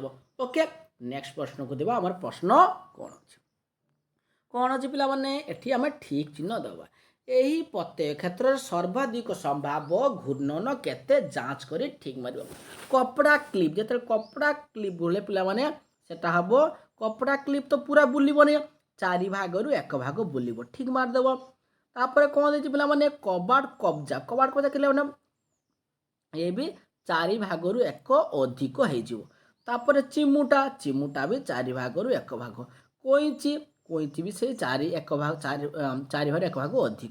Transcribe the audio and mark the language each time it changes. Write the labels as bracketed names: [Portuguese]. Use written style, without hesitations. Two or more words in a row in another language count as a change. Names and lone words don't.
[English] okay, next [Odia] ପ୍ରଶ୍ନକୁ ଦେବା। ଆମର ପ୍ରଶ୍ନ କ'ଣ ଅଛି? କ'ଣ ଅଛି ପିଲାମାନେ? ଏଠି ଆମେ ଠିକ୍ ଚିହ୍ନ ଦେବା। ଏହି ପ୍ରତ୍ୟୟ କ୍ଷେତ୍ରରେ ସର୍ବାଧିକ ସମ୍ଭାବ୍ୟ ଘୂର୍ଣ୍ଣନ କେତେ? ଯାଞ୍ଚ କରି ଠିକ୍ ମାରିବ। କପଡ଼ା କ୍ଲିପ୍, ଯେତେବେଳେ କପଡ଼ା କ୍ଲିପ୍ ବୁଲେ ପିଲାମାନେ, ସେଟା ହବ କପଡ଼ା କ୍ଲିପ ତ ପୁରା ବୁଲିବନି, 4 ଭାଗରୁ 1 ଭାଗ ବୁଲିବ। ଠିକ ମାରିଦେବ। ତାପରେ କୋଣ ଦେଇଛି ପିଲାମାନେ କବାଟ କବ୍ଜା। କବାଟ କବ୍ଜା କେଲେ ମାନେ ଏ ବି 4 ଭାଗରୁ 1 ଅଧିକ ହେଇଯିବ। ତାପରେ ଚିମୁଟା, ଚିମୁଟା ବି 4 ଭାଗରୁ 1 ଭାଗ। କଇଁଚି, କଇଁଚି ବି ସେଇ 1 ଭାଗ 4 ଭାଗରୁ 1 ଭାଗ ଅଧିକ।